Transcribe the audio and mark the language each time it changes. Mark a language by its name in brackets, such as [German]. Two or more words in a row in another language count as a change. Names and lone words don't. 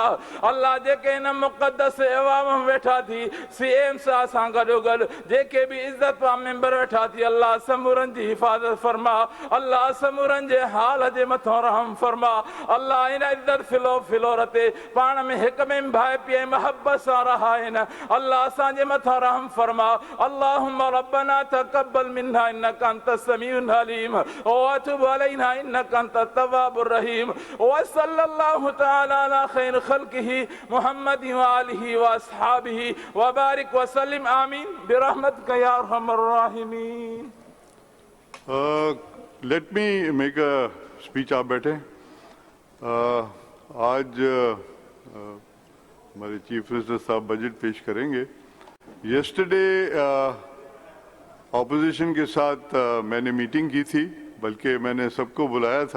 [Sindhi] अल्लाह जेके इन मुक़द्दस अवाम में वेठा थी सीएम सां सां गॾोगॾु जेके बि इज़त वारा मेंबर वेठा थी अल्लाह समूरनि जी हिफ़ाज़त फरमा। अल्लाह समूरनि जे हाल जे मथां रहम फरमा। अल्लाह इन इज़त फिलोर ते पाण में हिक में भाई पीए मोहब्बत सां रहाइनि। अल्लाह असांजे मथां रहम फरमा। [Arabic] اللهم ربنا تقبل منا إنك أنت السميع العليم وتب علينا إنك أنت التواب الرحيم وصلى الله تعالى على خير خلقه محمد وآله وأصحابه وبارك وسلم آمين برحمتك يا أرحم الراحمين. [English] Let me make a speech. [Hindi] आप बैठे। आज हमारे [English] chief minister [Hindi] साहब बजट पेश करेंगे। [English] yesterday opposition [Hindi] के साथ मैंने मीटिंग की थी, बल्कि मैंने सबको बुलाया था।